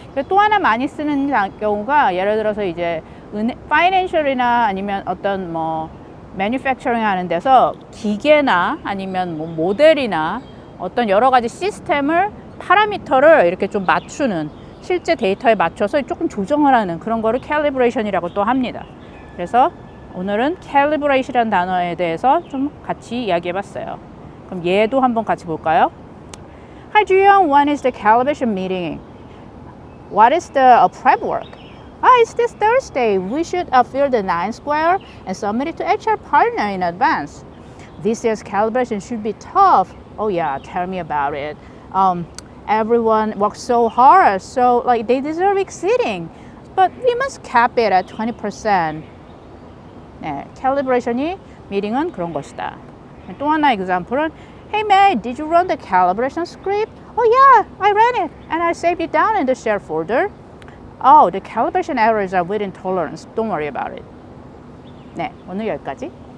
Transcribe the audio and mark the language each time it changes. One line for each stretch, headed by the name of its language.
Korean: 또 하나 많이 쓰는 경우가 예를 들어서 이제 financial이나 아니면 어떤 뭐 manufacturing 하는 데서 기계나 아니면 뭐 모델이나 어떤 여러 가지 시스템을 파라미터를 이렇게 좀 맞추는 실제 데이터에 맞춰서 조금 조정을 하는 그런 거를 calibration이라고 또 합니다. 그래서 오늘은 calibrate이라는 단어에 대해서 좀 같이 이야기해 봤어요. 그럼 얘도 한번 같이 볼까요?
English: Hi Juyong, when is the calibration meeting? What is the prep work? It's this Thursday. We should fill the 9 square and submit it to HR partner in advance. This year's calibration should be tough. Oh yeah, tell me about it. Everyone works so hard, so like they deserve exceeding. But we must cap it at 20%.
Korean: 네, calibration이 미팅은 그런 것이다. 또 하나
English: example은 Hey May, did you run the calibration script? Oh yeah, I ran it and I saved it down in the share folder. Oh, the calibration errors are within tolerance. Don't worry about it.
Korean: 네, 오늘 여기까지.